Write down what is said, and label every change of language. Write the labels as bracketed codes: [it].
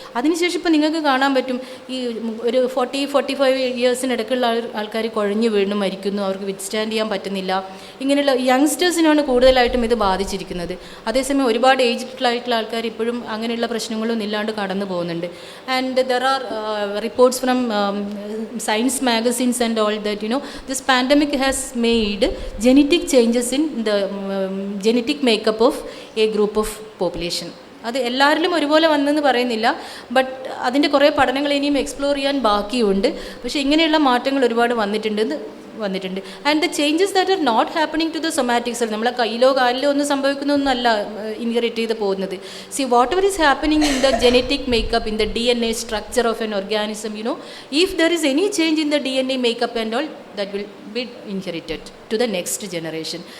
[ml] അതിനുശേഷം ഇപ്പോൾ നിങ്ങൾക്ക് കാണാൻ പറ്റും ഈ ഒരു 40-45 ഇയേഴ്സിനിടയ്ക്കുള്ള ആൾക്കാർ കുഴഞ്ഞു വീണ് മരിക്കുന്നു, അവർക്ക് വിത്ത്സ്റ്റാൻഡ് ചെയ്യാൻ പറ്റുന്നില്ല. ഇങ്ങനെയുള്ള യങ്സ്റ്റേഴ്സിനാണ് കൂടുതലായിട്ടും ഇത് ബാധിച്ചിരിക്കുന്നത്. അതേസമയം ഒരുപാട് ഏജ്ഡായിട്ടുള്ള ആൾക്കാർ ഇപ്പോഴും അങ്ങനെയുള്ള പ്രശ്നങ്ങളൊന്നും ഇല്ലാണ്ട് കടന്നു പോകുന്നുണ്ട്. [en] And there are reports from science magazines and all that, this pandemic has made genetic changes in the genetic makeup of a group of population. [ml] അത് എല്ലാവരിലും ഒരുപോലെ വന്നെന്ന് പറയുന്നില്ല, ബട്ട് അതിൻ്റെ കുറേ പഠനങ്ങൾ ഇനിയും എക്സ്പ്ലോർ ചെയ്യാൻ ബാക്കിയുണ്ട്. പക്ഷേ ഇങ്ങനെയുള്ള മാറ്റങ്ങൾ ഒരുപാട് വന്നിട്ടുണ്ട്. [en] and the changes that are not happening to the somatic cell, [ml] നമ്മളെ കയ്യിലോ കാലിലോ ഒന്നും സംഭവിക്കുന്നൊന്നുമല്ല ഇൻഹെറിറ്റ് ചെയ്ത് പോകുന്നത്. [en] See whatever is happening in the genetic makeup, in the DNA structure of an organism, if there is any change in the DNA makeup and all, that will be inherited to the next generation.